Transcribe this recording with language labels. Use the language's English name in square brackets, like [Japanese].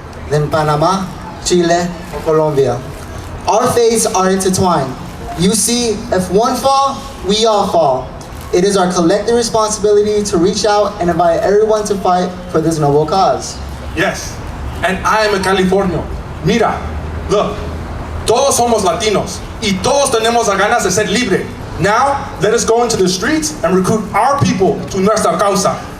[English] Then Panama, Chile, or Colombia. Our fates are intertwined. You see, if one fall, we all fall. It is our collective responsibility to reach out and invite everyone to fight for this noble cause. Yes, and I am a Californian. [Spanish] Mira, look, todos somos Latinos, y todos tenemos las ganas de ser libre. [English] Now, let us go into the streets and recruit our people to [Spanish] nuestra causa.